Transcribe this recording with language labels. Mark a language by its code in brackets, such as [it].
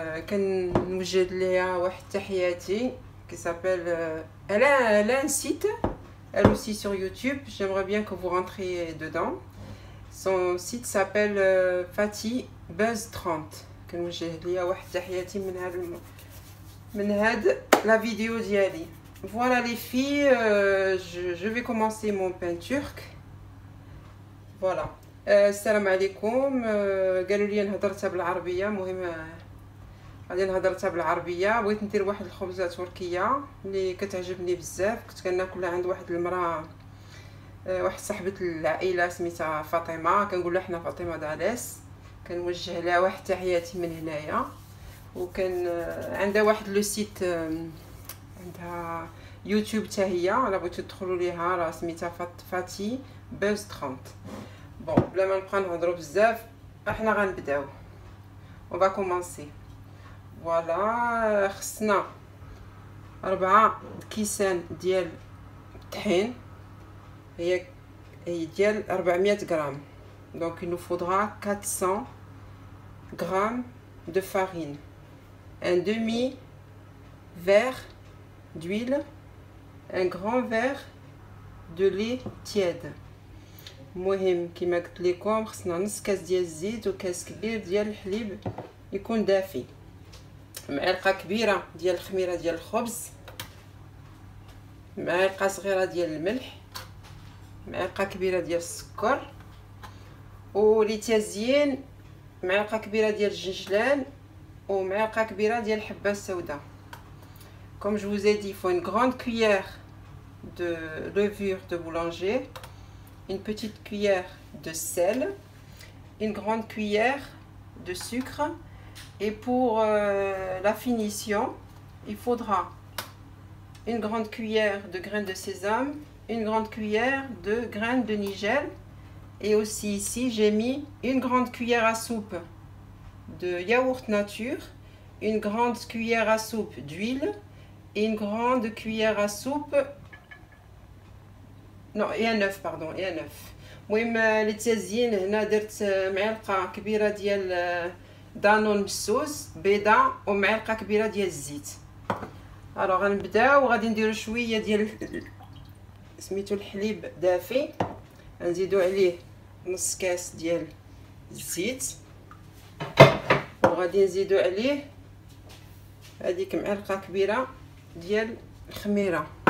[ar] كنوجد ليها واحد تحياتي [fr] qui s'appelle elle a un site elle aussi sur YouTube. J'aimerais bien que vous rentriez dedans. Son site s'appelle Fatih Buzz 30. [ar] كنوجه ليها واحد تحياتي من هاد [fr] la vidéo [ar] ديالي. [fr] Voilà les filles, je vais commencer mon pain turc. [ar] Voilà. السلام عليكم. قالوا لي نهضرتها بالعربيه، مهم غادي نهضرتها بالعربيه. بغيت ندير واحد الخبزه تركيه اللي كتعجبني بزاف، كنت كناكلها عند واحد المراه، واحد صاحبه العائله سميتها فاطمه، كنقول لها حنا فاطمه داليس، كنوجه لها واحد تحياتي من هنايا. وكان عندها واحد لو سيت، عندها يوتيوب حتى هي، الا بغيتو تدخلوا ليها راه سميتها فاتي بوز 30. بون بلا ما نبقى نهضروا بزاف احنا غنبداو. اون فا كومونسي. فوالا خصنا 4 كيسان ديال الطحين، هي ديال 400 غرام. [fr] Donc il nous faudra 400 grammes de farine, un demi verre d'huile, un grand verre de lait tiède. [ar] مهم كما قلت لكم خصنا نص كاس ديال الزيت وكاس كبير ديال الحليب يكون دافي، معلقه كبيره ديال الخميره ديال الخبز، معلقه صغيره ديال الملح، معلقه كبيره ديال السكر، ولي تازيين معلقه كبيره ديال الجنجلان ومعلقه كبيره ديال الحبه السوداء. [fr] Comme je vous ai dit, il faut une grande cuillère de levure de boulanger, une petite cuillère de sel, une grande cuillère de sucre, et pour la finition il faudra une grande cuillère de graines de sésame, une grande cuillère de graines de nigel, et aussi ici j'ai mis une grande cuillère à soupe de yaourt nature, une grande cuillère à soupe d'huile et une grande cuillère à soupe et un œuf, pardon, et un œuf. [ar] المهم للتزيين هنا درت معلقه كبيره ديال دانون مسوس بيضه ومعلقه كبيره ديال الزيت. الوغ غنبداو وغادي نديرو شويه ديال سميتو الحليب دافي، غنزيدو عليه نص كاس ديال الزيت، وغادي نزيدو عليه هذيك معلقه كبيره ديال الخميره.